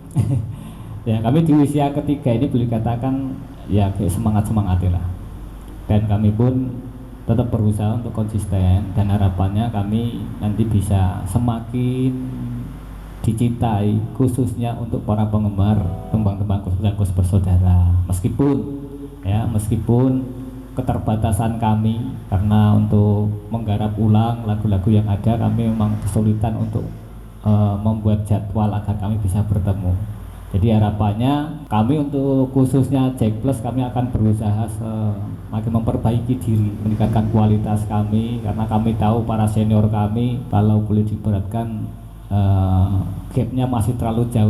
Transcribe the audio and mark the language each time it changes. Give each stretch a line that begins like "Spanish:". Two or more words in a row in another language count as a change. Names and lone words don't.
Indonesian: Ya kami di usia ketiga ini boleh katakan ya kayak semangat lah, dan kami pun tetap berusaha untuk konsisten, dan harapannya kami nanti bisa semakin dicintai khususnya untuk para penggemar tembang-tembang Kus Bersaudara, meskipun keterbatasan kami karena untuk menggarap ulang lagu-lagu yang ada, kami memang kesulitan untuk membuat jadwal agar kami bisa bertemu. Jadi harapannya kami untuk khususnya Jack Plus, kami akan berusaha semakin memperbaiki diri, meningkatkan kualitas kami, karena kami tahu para senior kami kalau boleh diberatkan gapnya masih terlalu jauh.